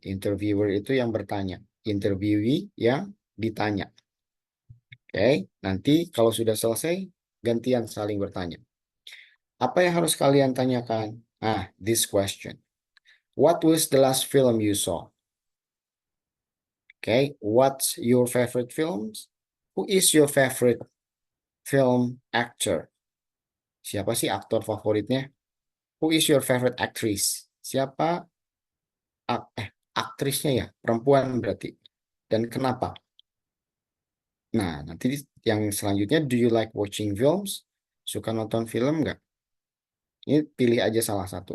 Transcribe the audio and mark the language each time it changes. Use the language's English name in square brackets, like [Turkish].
[Indonesian] Interviewer itu yang bertanya, interviewee yang ditanya. Oke, nanti kalau sudah selesai, gantian saling bertanya. Apa yang harus kalian tanyakan? [English] This question. What was the last film you saw? Okay, what's your favorite films? Who is your favorite film actor? [Indonesian] Siapa sih aktor favoritnya? [English] Who is your favorite actress? [Indonesian] Siapa aktrisnya ya? Perempuan berarti. Dan kenapa? Nah, nanti yang selanjutnya, [English] do you like watching films? [Indonesian] Suka nonton film nggak? Ini pilih aja salah satu.